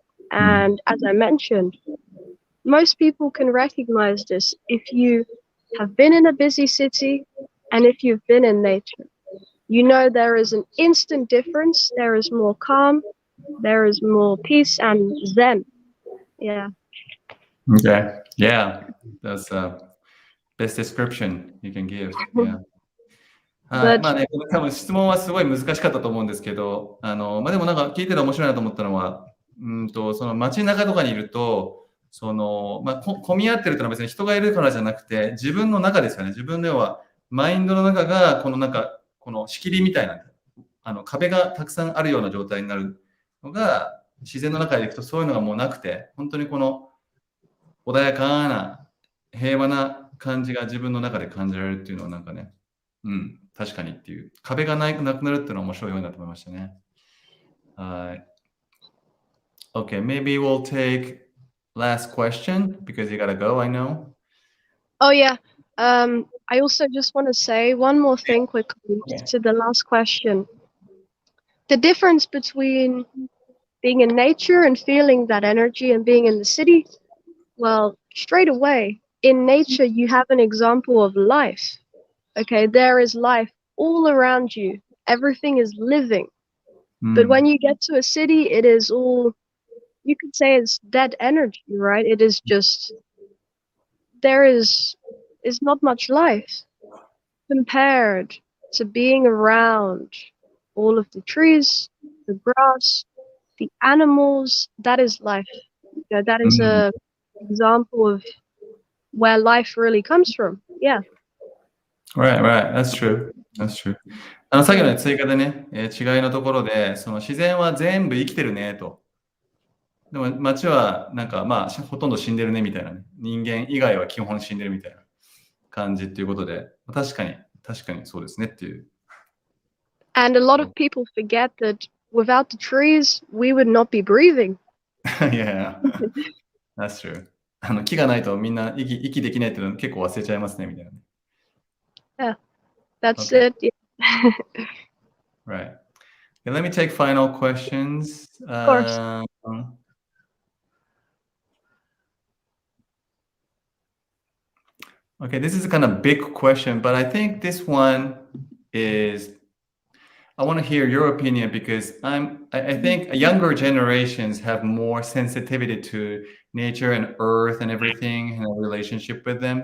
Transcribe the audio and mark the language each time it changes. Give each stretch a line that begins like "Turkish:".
English: And as I mentioned, most people can recognize this if you have been in a busy city and if you've been in nature. There is an instant difference. There is more calm, there is more peace and zen. Yeah. Okay. Yeah. That's best description you can give. Yeah. はい。
Japanese: まあね、多分質問はすごい難しかったと思うんですけど、でもなんか聞いてて面白いなと思ったのは、その街中とかにいると、混み合ってるというのは別に人がいるからじゃなくて、自分の中ですよね。自分ではマインドの中がこの仕切りみたいな、壁がたくさんあるような状態になるのが、自然の中でいくとそういうのがもうなくて、本当にこの穏やかな平和な感じが自分の中で感じられるっていうのはなんかね、確かにっていう壁がなくなるっていうのは面白いようになと思いましたね。はい。
English: Okay, maybe we'll take last question because you gotta go, I know. Oh yeah. I also just want to say one more thing quickly to the last question. The difference between being in nature and feeling that energy and being in the city, well, straight away, in nature you have an example of life. Okay, there is life all around you. Everything is living. But when you get to a city, it is all, you could say it's dead energy, right? It is just, there is not much life compared to being around all of the trees, the grass, the animals. That is life. That is a example of where life really comes from. Yeah. Right. That's true.
Japanese: さっきの追加でね、違いのところで、その自然は全部生きてるねと。でも街はなんかほとんど死んでるねみたいなね。人間以外は基本死んでるみたいな感じっていうことで、確かにそうですねっていう。
English: And a lot of people forget that without the trees, we would not be breathing. Yeah, that's true.
Japanese: 木がないとみんな息できないっていうの結構忘れちゃいますねみたいな。
English: Yeah, that's it. Yeah. Right. Okay, let me take final questions. Of course. Okay, this is a kind of big question, but I think this one is, I want to hear your opinion because I think younger generations have more sensitivity to nature and earth and everything and a relationship with them.